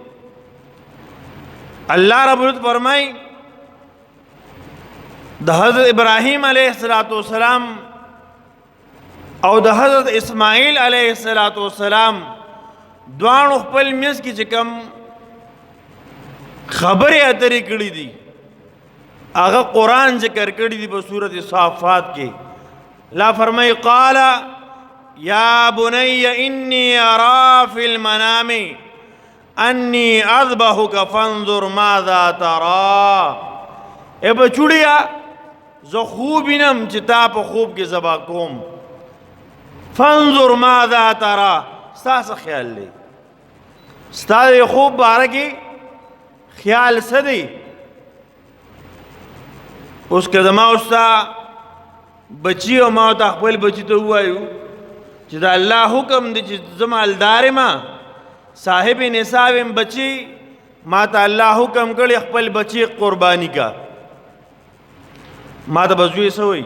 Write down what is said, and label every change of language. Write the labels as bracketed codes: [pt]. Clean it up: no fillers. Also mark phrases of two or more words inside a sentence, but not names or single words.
[ps] الله رب العزت فرمای د حضرت ابراهیم [ar] علیه السلام [ps] او د حضرت اسماعیل [ar] علیه السلام [ps] دوانو خپل منځ کې چې کوم خبرې اترې کړې دي هغه قرآن ذکر کړی دی په سورۃ صافات کې. [ar] لا فرمای قال یا بني انی ارى فی المنام انی اذبحک فانظر ماذا ترى. [ps] اے بچوړیا زه خوب وینم چې تا په خوب کې ذبح کوم. [ar] فانظر ماذا ترى [ps] ستاسو خیال دی ستاسو خوب باره کې خیال څه دی؟ اوس که زما اوستا بچی او ما ته خپل بچی ته ووایو چې د الله حکم دی چې زه مالدار یم صاحب نصاب یم بچی ما ته الله حکم کړی خپل بچی قربانی کا ما ته به زوی څه وایي؟